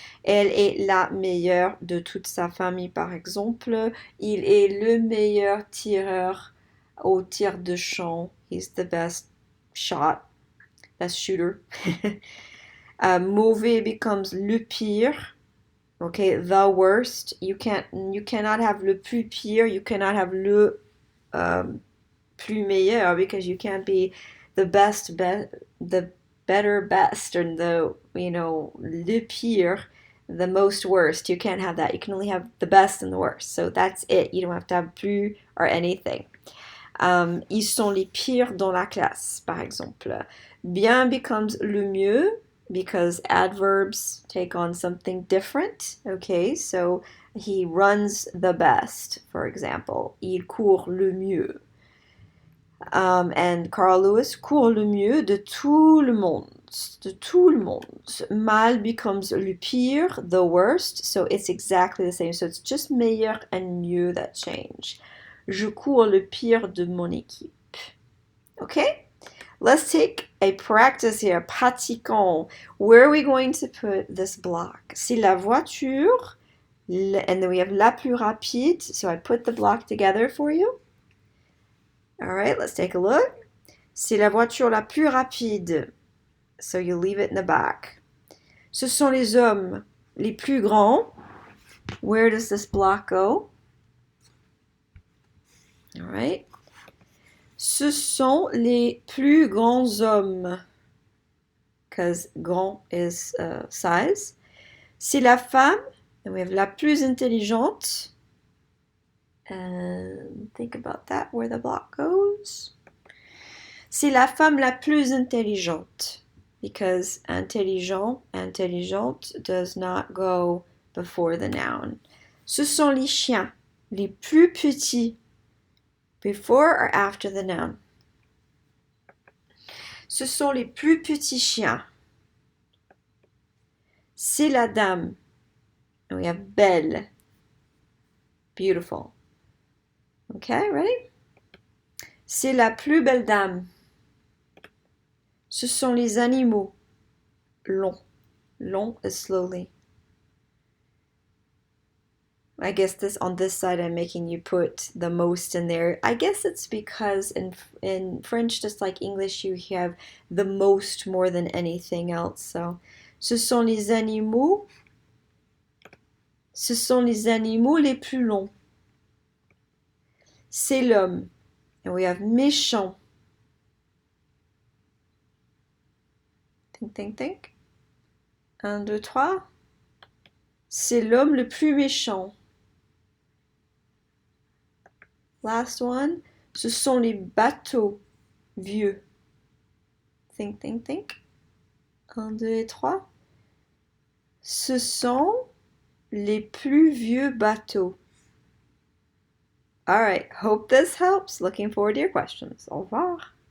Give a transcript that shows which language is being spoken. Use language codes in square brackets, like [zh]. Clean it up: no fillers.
[fr] Elle est la meilleure de toute sa famille, par exemple. Il est le meilleur tireur au tir de champ. [en] He's the best shot, best shooter. Mauvais becomes le pire. Okay, the worst. You cannot have le plus pire. You cannot have le plus meilleur, because you can't be the the better best, or le pire, the most worst. You can't have that. You can only have the best and the worst. So that's it. You don't have to have plus or anything. [fr] Ils sont les pires dans la classe, par exemple. [en] Bien becomes le mieux. because adverbs take on something different. Okay, so he runs the best, for example. [fr] Il court le mieux. And Carl Lewis court le mieux de tout le monde. De tout le monde. [en] Mal becomes le pire, the worst, so it's exactly the same. So it's just meilleur and mieux that change. [fr] Je cours le pire de mon équipe. [en] Okay? Let's take a practice here. [fr] Pratiquons. [en] Where are we going to put this block? [fr] C'est la voiture, [en] and then we have [fr] la plus rapide. [en] So I put the block together for you. All right, let's take a look. [fr] C'est la voiture la plus rapide. [en] So you leave it in the back. [fr] Ce sont les hommes les plus grands. [en] Where does this block go? All right. [fr] Ce sont les plus grands hommes. [en] Because grand is size. [fr] C'est la femme. [en] And we have [fr] la plus intelligente. [en] And think about that, where the block goes. [fr] C'est la femme la plus intelligente. [en] Because intelligente does not go before the noun. [fr] Ce sont les chiens les plus petits. [en] Before or after the noun? [fr] Ce sont les plus petits chiens. C'est la dame. [en] And we have belle. Beautiful. Okay, ready? [fr] C'est la plus belle dame. Ce sont les animaux. [en] Long. Long is slowly. I guess on this side I'm making you put the most in there. I guess it's because in French, just like English, you have the most more than anything else. [fr] So, ce sont les animaux. Ce sont les animaux les plus longs. C'est l'homme. [en] And we have méchant. Think. 1, 2, 3. [fr] C'est l'homme le plus méchant. [en] Last one. [fr] Ce sont les bateaux vieux. Think. 1, 2 et 3. Ce sont les plus vieux bateaux. [en] All right, hope this helps. Looking forward to your questions. [fr] Au revoir.